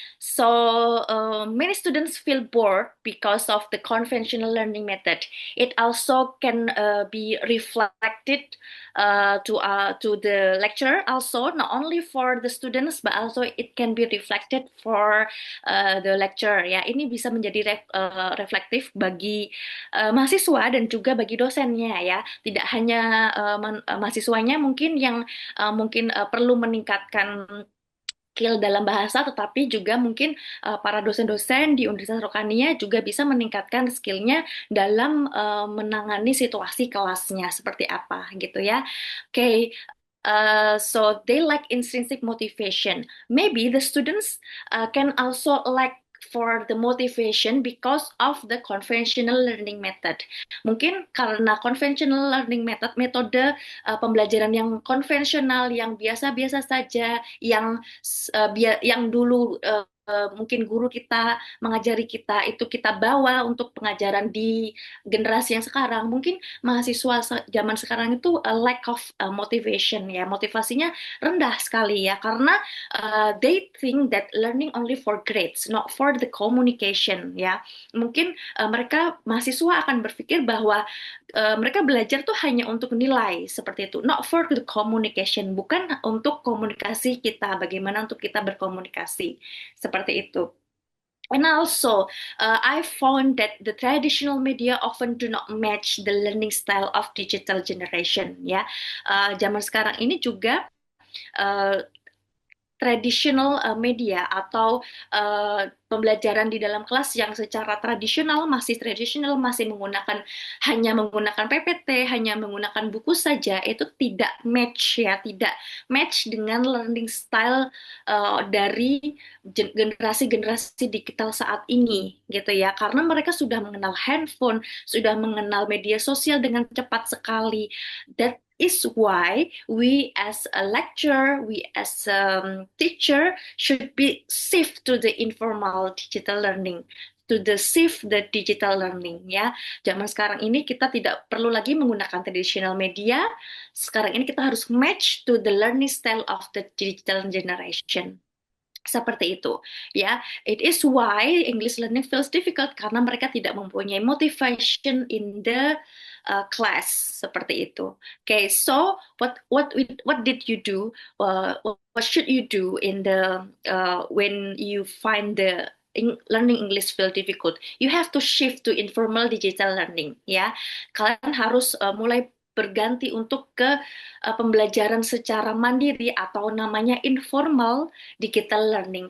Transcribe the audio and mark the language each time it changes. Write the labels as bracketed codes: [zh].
[en] So many students feel bored because of the conventional learning method. It also can be reflected to the lecturer. Also, not only for the students, but also it can be reflected for the lecturer. [id] Ya, ini bisa menjadi reflektif bagi mahasiswa dan juga bagi dosennya ya. Tidak hanya mahasiswanya mungkin yang mungkin perlu meningkatkan skill dalam bahasa, tetapi juga mungkin para dosen-dosen di Universitas Rokania juga bisa meningkatkan skillnya dalam menangani situasi kelasnya seperti apa gitu ya. [en] Oke, so they lack intrinsic motivation. Maybe the students can also lack for the motivation because of the conventional learning method. [id] Mungkin karena conventional learning method, metode pembelajaran yang konvensional, yang biasa-biasa saja, yang dulu mungkin guru kita mengajari kita itu kita bawa untuk pengajaran di generasi yang sekarang. Mungkin mahasiswa zaman sekarang itu [en] lack of motivation ya, [id] motivasinya rendah sekali ya, karena [en] they think that learning only for grades, not for the communication ya. [id] Mungkin mereka mahasiswa akan berpikir bahwa mereka belajar tuh hanya untuk nilai seperti itu, [en] not for the communication, [id] bukan untuk komunikasi kita, bagaimana untuk kita berkomunikasi seperti itu. [en] And also, I found that the traditional media often do not match the learning style of digital generation. [id] Ya, zaman sekarang ini juga uh, traditional media atau pembelajaran di dalam kelas yang secara tradisional masih menggunakan hanya menggunakan PPT, hanya menggunakan buku saja, itu tidak match ya, tidak match dengan learning style dari generasi-generasi digital saat ini gitu ya, karena mereka sudah mengenal handphone, sudah mengenal media sosial dengan cepat sekali. [en] That is why we as a lecturer, we as a teacher should be shift to the informal digital learning, to the shift the digital learning ya. [id] Zaman sekarang ini kita tidak perlu lagi menggunakan traditional media. Sekarang ini kita harus [en] match to the learning style of the digital generation. [id] Seperti itu, ya. [en] It is why English learning feels difficult [id] karena mereka tidak mempunyai [en] motivation in the class [id] seperti itu. [en] Okay, so what did you do? What should you do in the when you find the learning English feel difficult? You have to shift to informal digital learning, ya. [id] Kalian harus mulai berganti untuk ke pembelajaran secara mandiri atau namanya informal digital learning.